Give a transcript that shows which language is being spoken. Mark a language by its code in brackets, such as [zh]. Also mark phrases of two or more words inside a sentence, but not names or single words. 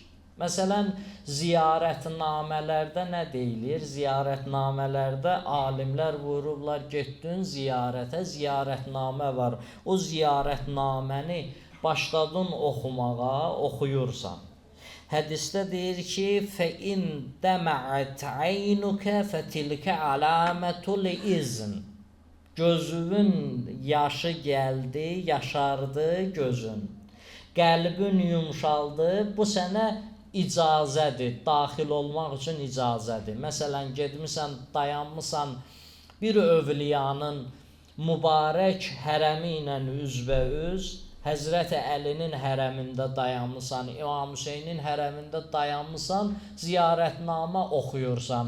[az] Məsələn, ziyarətnamələrdə nə deyilir? Ziyarətnamələrdə alimlər buyururlar, getdin ziyarətə, ziyarətnamə var. O ziyarətnaməni başladın oxumağa, oxuyursan. Hədisdə deyir ki, [ar] فَإِنْ دَمَعَتْ عَيْنُكَ فَتِلْكَ عَلَامَةُ الْإِذْنِ [az] Gözünün yaşı gəldi, yaşardı gözün. Qəlbin yumşaldı, bu sənə icazədir, daxil olmaq üçün icazədir. Məsələn, gedmisən, dayanmısan bir övliyanın mübarək hərəmi ilə üzbəüz, Həzrəti Əlinin hərəmində dayanmısan, İmam Hüseynin hərəmində dayanmısan, ziyarətnamə oxuyursan.